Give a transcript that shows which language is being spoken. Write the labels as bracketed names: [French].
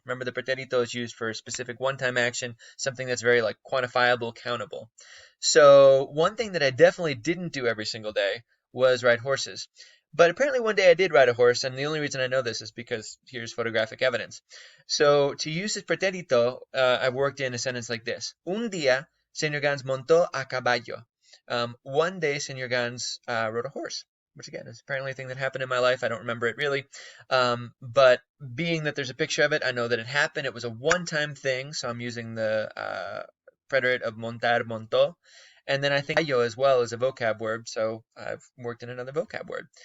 [English] Remember, the pretérito is used for a specific one-time action, something that's very like quantifiable, countable. So one thing that I definitely didn't do every single day was ride horses. But apparently one day I did ride a horse, and the only reason I know this is because here's photographic evidence. So to use this pretérito, I've worked in a sentence like this. [Spanish] Un día, Señor Gans montó a caballo. [English] One day, Señor Gans rode a horse, which again is apparently a thing that happened in my life. I don't remember it really. But being that there's a picture of it, I know that it happened. It was a one-time thing, so I'm using the preterite of montar, montó. And then I think gallo as well is a vocab word, so I've worked in another vocab word.